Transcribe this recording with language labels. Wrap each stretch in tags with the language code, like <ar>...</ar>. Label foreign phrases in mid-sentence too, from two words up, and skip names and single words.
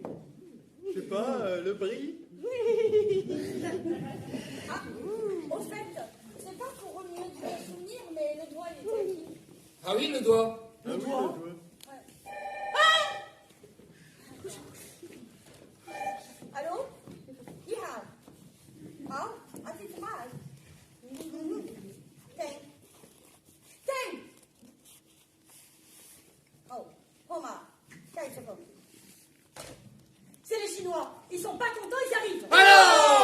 <fr>Je sais pas, le bris. Ah, au fait, c'est pas pour remuer de souvenir, mais le doigt, il était acquis. Ah oui, le doigt. Ah oui, le doigt. doigt. Allô?</fr> <nl>Ja. Ah, als ik vraag. Teng. Teng! Oh, Thomas, kijk even.</nl> <fr>C'est les Chinois. Ils sont pas contents, ils arrivent. Alors</fr>